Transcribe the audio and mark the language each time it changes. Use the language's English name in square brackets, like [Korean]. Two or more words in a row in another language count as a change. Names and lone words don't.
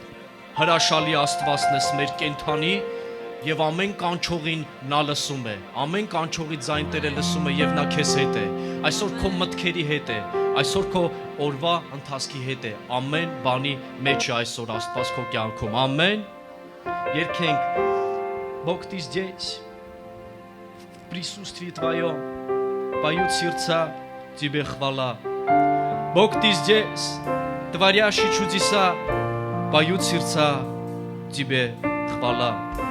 [Armenian] հրաշալի Աստվածն ես մեր կենդանի և ամեն կանչողին նա լսում է, ամեն կանչողի ձայն Տերը լսում է և նա քեզ հետ է, այսօր քո մտքերի հետ է, այսօր քո օրվա ընթացքի հետ է, ամեն բանի մեջ է այսօր Աստված քո կյանքում, ամեն, երգենք, [Russian] Бог ты здесь, в присутствии Твоем, поют сердца Тебе хвала, Бог ты здесь, творящий чудеса, поют сердца Тебе хвала.